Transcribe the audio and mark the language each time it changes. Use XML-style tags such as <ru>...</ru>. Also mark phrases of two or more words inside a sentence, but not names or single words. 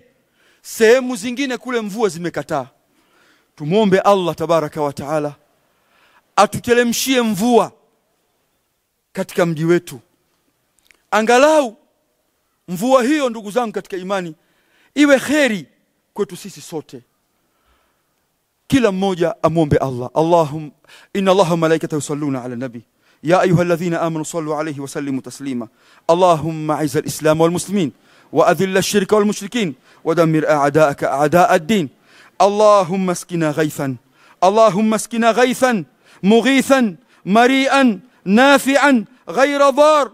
<sw>Sehemu zingine kule mvua zimekataa. Tumombe</sw> <ar>الله تبارك وتعالى</ar> <sw>atutelemshie mvua katika mji wetu. Angalau mvua hiyo ndugu zangu katika imani iwe kheri kwetu sisi sote. Kila mmoja amombe Allah.</sw> <ar>اللهم إن الله وملائكته يصلون على النبي يا أيها الذين آمنوا صلوا عليه وسلموا تسليما. اللهم أعز الإسلام والمسلمين وأذل الشرك والمشركين ودمر أعداءك أعداء الدين. اللهم اسقنا غيثا، اللهم اسقنا غيثا مغيثا مريئا نافعا غير ضار.</ar>